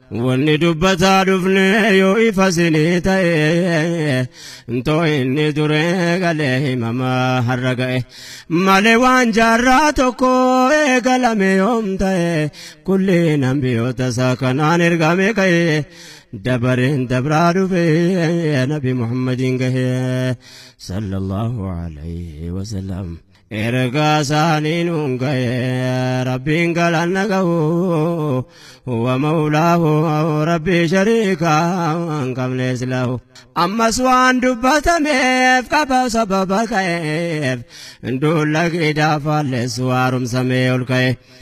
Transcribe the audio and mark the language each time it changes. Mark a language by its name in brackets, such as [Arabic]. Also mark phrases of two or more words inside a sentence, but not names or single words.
[Oromo] Wanni dubbataa dhufne yoo ifa sinii ta'e, ntoo inni duree galee himamaa har'a ga'e. Malee waan jaarraa tokko eegalame yoom ta'e, kulliin ambiyoota isaa kanaan ergame ka'e. Dabareen dabraa dhufe, Nabi Muhammadiin gahe, [Arabic] صلى الله عليه وسلم. [Oromo] Erga isaanii nuun ga'e, Rabbiin galanna ga'u. [Arabic] هو مولاه, [Oromo] Rabbi shariika hin qabnes lahu. Ammas waan dubbatameef qaba sababa ka'eef, duula gidaa faalleessu haaromsamee ol ka'e.